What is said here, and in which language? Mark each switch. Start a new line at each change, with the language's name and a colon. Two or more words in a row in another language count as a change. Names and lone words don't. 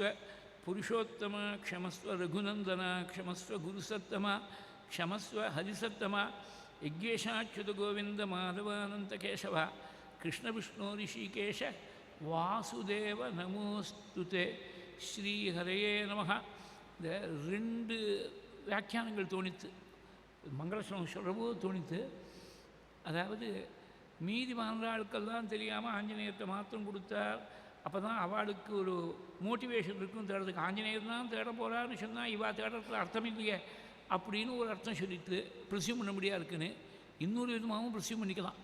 Sanskrit: पुरुषोत्तमा क्षमस्व. रघुनन्दना क्षमस्व. गुरुसत्तमा क्षमस्व. हरिसत्तमा यज्ञेशाच्युतगोविन्द माधवानन्तकेशव कृष्णविष्णु ऋषिकेश वासुदेव नमोऽस्तु ते. श्रीहरये नमः.
Tamil: இந்த 2 வியாக்கியானங்கள் தோணித்து. மங்களஸ்லோகம் சொல்கிறபோது தோணித்து. அதாவது மீதி வாழ்நாளுக்கெல்லாம் தெரியாமல் ஆஞ்சநேயத்தை மாத்திரம் கொடுத்தார். அப்போ தான் அவளுக்கு ஒரு மோட்டிவேஷன் இருக்கும் தேடுறதுக்கு. ஆஞ்சநேயர் தான் தேட போகிறான்னு சொன்னால் இவா தேடுறதுல அர்த்தம் இல்லையே அப்படின்னு ஒரு அர்த்தம் சொல்லிட்டு ப்ரிசியூம் பண்ண முடியாது இருக்குன்னு இன்னொரு விதமாகவும் ப்ரிசியூம் பண்ணிக்கலாம்.